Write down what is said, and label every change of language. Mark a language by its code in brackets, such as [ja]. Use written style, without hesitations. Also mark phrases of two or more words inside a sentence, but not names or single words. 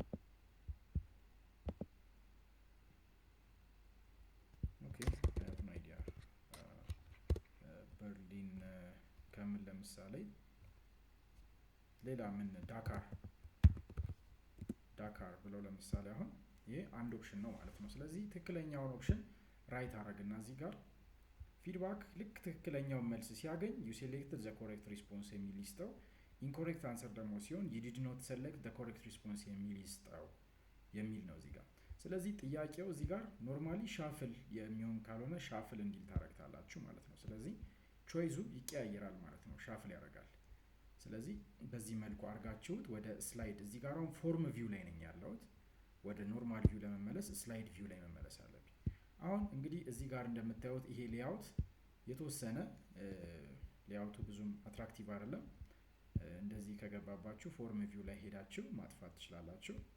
[en] okay I idea [am] በርሊን ከምን ለምሳሌ ሌላ ምን ዳካር ብለው ለምሳሌ አሁን ይሄ አንድ ኦፕሽን ነው ማለት ነው። ስለዚህ ትክክለኛውን ኦፕሽን ራይት አደረግና እዚህ ጋር ፊድባክ ልክ ትክክለኛውን መልስ ሲያገኝ [en] you selected the correct response [am] የሚል ይስጠው። [en] incorrect answer [am] ደግሞ ሲሆን [en] you did not select the correct response [am] የሚል ይስጠው የሚል ነው እዚህ ጋር። ስለዚህ ጥያቄው እዚህ ጋር [en] normally shuffle [am] የሚሆን ካልሆነ ሻፍል እንዲል ታረጋግጣላችሁ ማለት ነው። ስለዚህ ቾይዙ ይቀያየራል ማለት ነው፣ ሻፍል ያደርጋል። ስለዚህ በዚህ መልኩ አድርጋችሁት ወደ ስላይድ እዚህ ጋር አሁን [en] form view [am] ላይ ነኝ ያለሁት። ወደ [en] normal view [am] ለመመለስ [en] slide view [am] ላይ መመለስ አለብኝ። አሁን እንግዲህ እዚህ ጋር እንደምታዩት ይሄ ሌአውት የተወሰነ ሌአውቱ ብዙም አትራክቲቭ አይደለም። እንደዚህ ከገባባችሁ [en] form view [am] ላይ ሄዳችሁ ማጥፋት ትችላላችሁ።